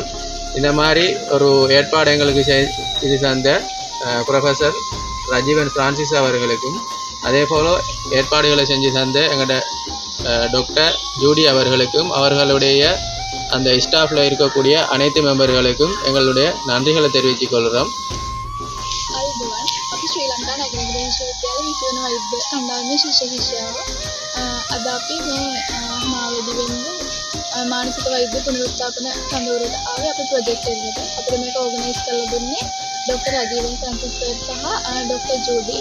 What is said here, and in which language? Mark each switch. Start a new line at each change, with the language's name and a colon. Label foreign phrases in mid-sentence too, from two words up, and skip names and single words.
Tamil: இந்த மாதிரி ஒரு ஏற்பாடு எங்களுக்கு இது தந்த ப்ரொஃபஸர் ரஜீவன் பிரான்சிஸ் அவர்களுக்கும், அதே போல் ஏற்பாடுகளை செஞ்சு தந்த எங்களோட டாக்டர் ஜூடி அவர்களுக்கும், அவர்களுடைய அந்த ஸ்டாஃபில் இருக்கக்கூடிய அனைத்து மெம்பர்களுக்கும் எங்களுடைய நன்றிகளை தெரிவித்துக் கொள்கிறோம்.
Sinhala: අද අපි මේ මාවැඩි වෙන්නේ මානසික වෛද්‍ය පුනරුත්ථාපන කඳවුරට ආවේ අපේ ප්‍රොජෙක්ට් එකකට. අපිට මේක ඕගනයිස් කරලා දුන්නේ ඩොක්ටර් රජීවන් ෆ්‍රැන්සිස් සර් සහ ඩොක්ටර් ජූඩි.